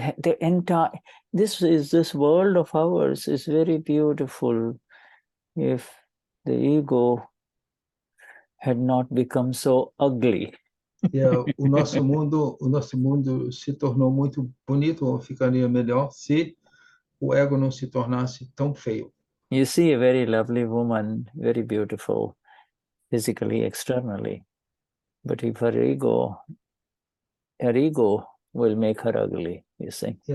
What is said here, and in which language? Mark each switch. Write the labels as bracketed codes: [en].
[en] The entire this world of ours is very beautiful if the ego had not become so ugly. [pt] O nosso mundo se tornou muito bonito, ou ficaria melhor se o ego não se tornasse tão feio. [en] You see a very lovely woman, very beautiful, physically, externally, but if her ego will make her ugly, you see.